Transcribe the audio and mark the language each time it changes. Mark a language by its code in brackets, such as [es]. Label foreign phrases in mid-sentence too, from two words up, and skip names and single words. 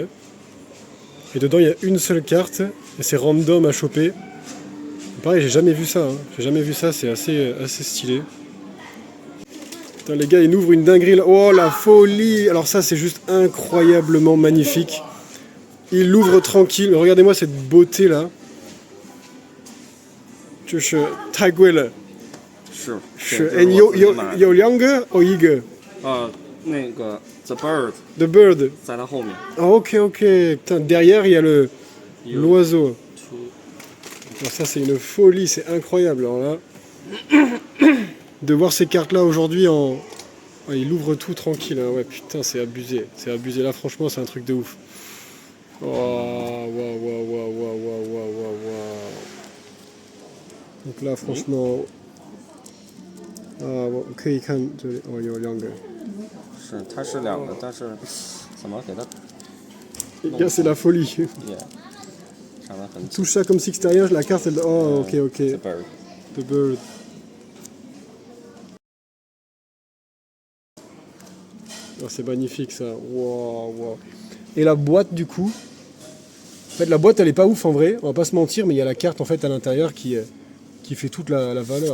[fr] Et dedans il y a une seule carte, et c'est random à choper. Pareil, j'ai jamais vu ça, hein. J'ai jamais vu ça, c'est assez stylé. Putain, les gars, ils ouvrent une dinguerie là. Oh la folie! Alors ça c'est juste incroyablement magnifique. Ils l'ouvrent tranquille, regardez-moi cette beauté là. [zh] 就是太贵了，是，哎，有两个哦，一个。那个 The Bird The Bird. 在它后面。 [fr] Ah, ok. Putain, derrière il y a l'oiseau. Alors ça c'est une folie, c'est incroyable. Alors là, de voir ces cartes là aujourd'hui en... Ah, il ouvre tout tranquille, hein. Ouais putain c'est abusé. C'est abusé là franchement c'est un truc de ouf. Oh waouh. Donc là franchement... [zh] Ah, 可以看这里哦，有两个。是，它是两个，但是怎么给它 [fr] Les gars, c'est la folie. [zh] 也长得很 [fr] Touche ça comme si extérieur, la carte elle... Oh ok. [zh] The Bird。 [fr] The Bird. Oh, c'est magnifique ça. Wow. Et la boîte du coup. En fait la boîte elle est pas ouf en vrai, on va pas se mentir, mais il y a la carte en fait à l'intérieur qui fait toute la valeur.